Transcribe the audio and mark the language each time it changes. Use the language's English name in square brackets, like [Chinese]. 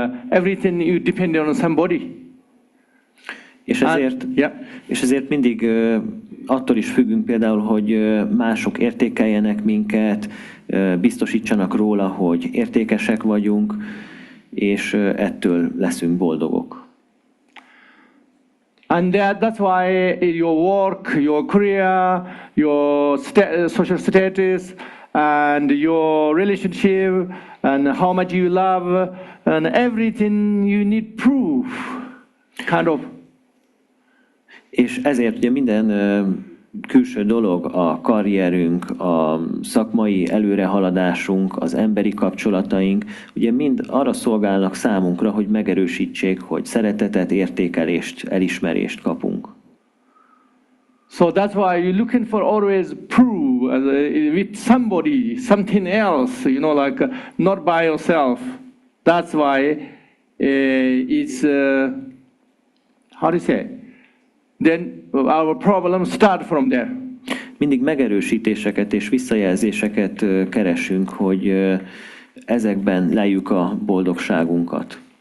[English] Everything you depend on somebody. [Hungarian] És ezért mindig attól is függünk például, hogy mások értékeljenek minket, biztosítsanak róla, hogy értékesek vagyunk, és ettől leszünk boldogok. [English] And that's why your work, your career, your social status, and your relationship, and how much you love, and everything you need proof, kind of. [Hungarian] És ezért ugye minden külső dolog, a karrierünk, a szakmai előrehaladásunk, az emberi kapcsolataink, ugye mind arra szolgálnak számunkra, hogy megerősítsék, hogy szeretetet, értékelést, elismerést kapunk. [English] So that's why you're looking for always proof with somebody, something else, like not by yourself. That's why it's, how do you say? Then our problems start from there. [Hungarian] Mindig megerősítéseket és visszajelzéseket keresünk, hogy ezekben lejjük a boldogságunkat.